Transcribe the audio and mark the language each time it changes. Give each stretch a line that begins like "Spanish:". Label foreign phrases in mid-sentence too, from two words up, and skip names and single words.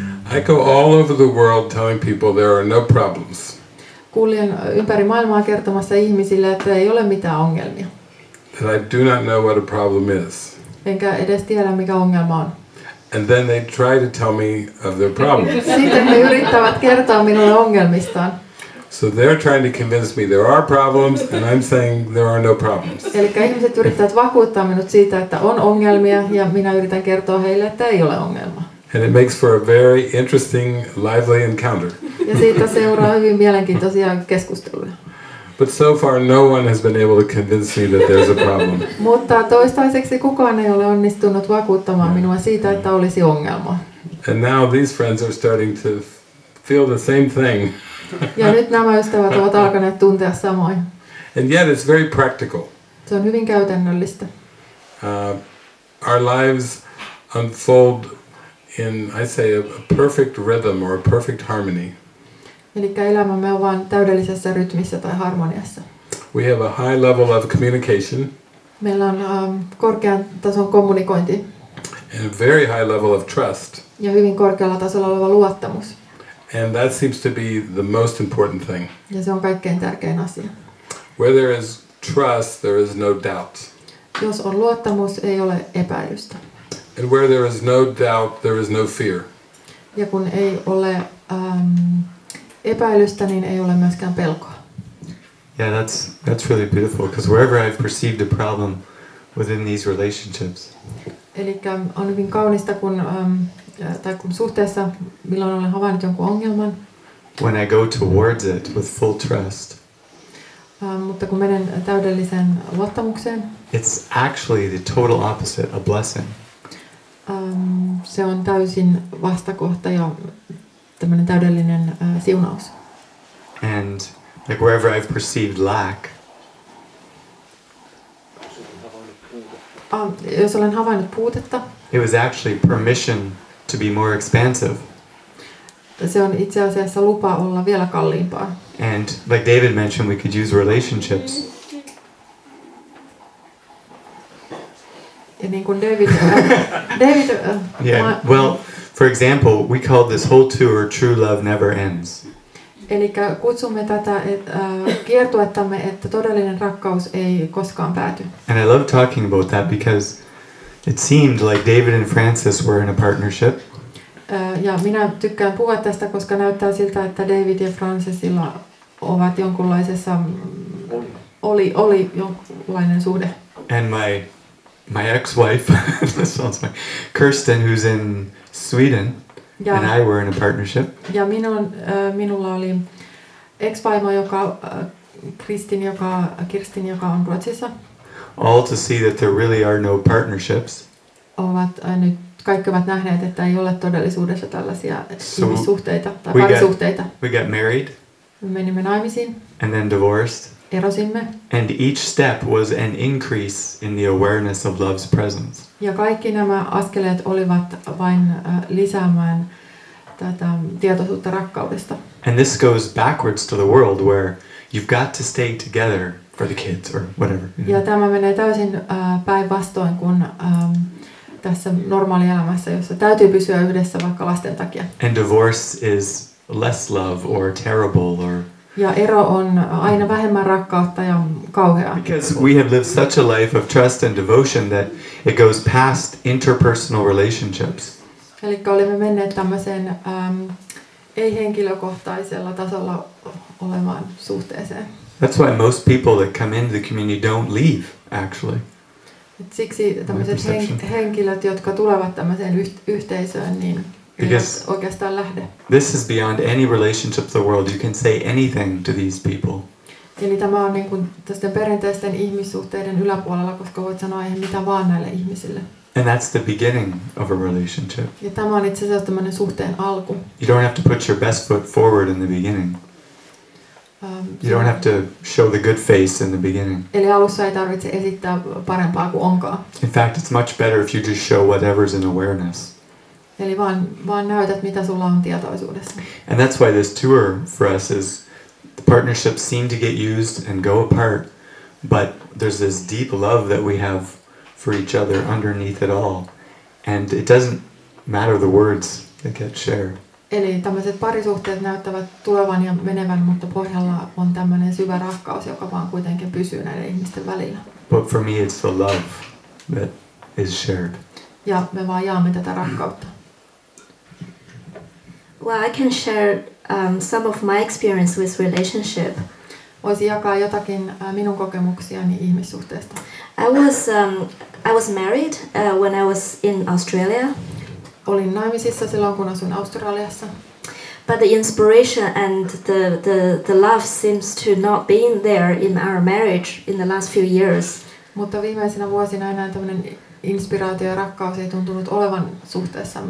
English: I go all over the world telling people there are no problems.
Finnish: Kuljen ympäri maailmaa kertomassa ihmisille, että ei ole mitään ongelmia.
English: That I do not know what a problem is.
Finnish: Enkä edes tiedä, mikä ongelma on.
English: And then they try to tell me of their problems.
Finnish: Sitten he yrittävät kertoa minulle ongelmistaan.
English: So they're trying to convince me there are problems, and I'm saying there are no problems.
Finnish: Eli ihmiset yrittävät vakuuttaa minut siitä, että on ongelmia, ja minä yritän kertoa heille, että ei ole ongelmaa.
English: And it makes for a very interesting, lively encounter.
Finnish: Ja siitä seuraa hyvin mielenkiintoisia keskusteluja.
English: But so far no one has been able to convince me that there's a problem.
Finnish: Mutta toistaiseksi kukaan ei ole onnistunut vakuuttamaan minua siitä, että olisi ongelma.
English: And now these friends are starting to feel the same thing.
Finnish: Ja nyt nämä ystävät ovat alkaneet tuntea samoin.
English: And yet it's very practical.
Finnish: Se on hyvin käytännöllistä.
English: Our lives unfold in, I say, a perfect rhythm or a perfect harmony.
Finnish: Eli elämämme on vain täydellisessä rytmissä tai harmoniassa.
English: We have a high level of communication.
Finnish: Meillä on korkean tason kommunikointi.
English: And a very high level of trust.
Finnish: Ja hyvin korkealla tasolla oleva luottamus.
English: And that seems to be the most important thing.
Finnish: Ja se on kaikkein tärkein asia.
English: Where there is trust, there is no doubt.
Finnish: Jos on luottamus, ei ole epäilystä.
English: And where there is no doubt, there is no fear.
Finnish: Ja kun ei ole epäilystä, niin ei ole myöskään pelkoa.
English: Yeah, that's really beautiful, because wherever I've perceived a problem within these relationships.
Finnish: Eli on hyvin kaunista, kun suhteessa, milloin olen havainnut jonkun ongelman.
English: When I go towards it with full trust.
Finnish: Mutta kun menen täydelliseen luottamukseen.
English: It's actually the total opposite, a blessing.
Finnish: Se on täysin vastakohta ja tämmöinen täydellinen siunaus.
English: And like wherever I've perceived lack.
Finnish: Jos olen havainnut puutetta.
English: It was actually permission to be more expansive.
Finnish: Se on itse asiassa lupa olla vielä kalliimpaa.
English: And like David mentioned, we could use relationships.
Finnish: Ja niin kuin David
English: yeah. Well, for example, we call this whole tour "True Love Never Ends."
Finnish: Eli kutsumme tätä kiertuettamme, että todellinen rakkaus ei koskaan pääty.
English: And I love talking about that because it seemed like David and Francis were in a partnership.
Finnish: Ja minä tykkään puhua tästä, koska näyttää siltä, että David ja Francisilla ovat jonkunlaisessa oli jonkunlainen suhde.
English: And my ex-wife, this sounds like Kirsten, who's in Sweden, and I were in a partnership.
Finnish: Ja minulla oli ex-vaimo, Kirstin, joka on Ruotsissa.
English: All to see that there really are no partnerships.
Finnish: Nyt kaikki ovat nähneet, että ei ole todellisuudessa tällaisia ihmissuhteita tai parisuhteita.
English: We got married.
Finnish: Me menimme naimisiin.
English: And then divorced.
Finnish: Erosimme.
English: And each step was an increase in the awareness of love's presence.
Finnish: Ja kaikki nämä askeleet olivat vain lisäämään tätä tietoisuutta rakkaudesta.
English: And this goes backwards to the world where you've got to stay together for the kids or whatever.
Finnish: Ja tämä menee täysin päinvastoin kuin tässä normaalielämässä, jossa täytyy pysyä yhdessä vaikka lasten takia.
English: And divorce is less love or terrible or.
Finnish: Ja ero on aina vähemmän rakkautta ja kauheaa.
English: Because we have lived such a life of trust and devotion that it goes past interpersonal relationships.
Finnish: Eli olimme menneet tämmöiseen ei-henkilökohtaisella tasolla olevaan suhteeseen.
English: That's why most people that come into the community don't leave, actually.
Finnish: Siksi tämmöiset henkilöt, jotka tulevat tämmöiseen yhteisöön, niin eivät oikeastaan lähde.
English: This is beyond any relationship of the world. You can say anything to these people.
Finnish: Eli tämä on niin kuin tästen perinteisten ihmissuhteiden yläpuolella, koska voit sanoa ihan mitä vaan näille ihmisille.
English: And that's the beginning of a relationship.
Finnish: Ja tämä on itse asiassa tämmöinen suhteen alku.
English: You don't have to put your best foot forward in the beginning. You don't have to show the good face in the beginning.
Finnish: Eli alussa ei tarvitse esittää parempaa kuin onkaan.
English: In fact, it's much better if you just show whatever's in awareness.
Finnish: Eli vaan näytät, mitä sulla on tietoisuudessa.
English: And that's why this tour for us is the partnerships seem to get used and go apart, but there's this deep love that we have for each other underneath it all. And it doesn't matter the words that get shared.
Finnish: Eli tämmöiset parisuhteet näyttävät tulevan ja menevän, mutta pohjalla on tämmöinen syvä rakkaus, joka vaan kuitenkin pysyy näiden ihmisten välillä.
English: But for me it's the love that is shared.
Finnish: Ja me vaan jaamme tätä rakkautta.
English: Well, I can share some of my experience with relationship.
Finnish: Voisin jakaa jotakin minun kokemuksiani ihmissuhteesta.
English: I was married when I was in Australia.
Finnish: Olin naimisissa silloin, kun asuin Australiassa.
English: But the inspiration and the love seems to not been there in our marriage in the last few years.
Finnish: Mutta viimeisinä vuosina enää tämmöinen inspiraatio ja rakkaus ei tuntunut olevan suhteessamme.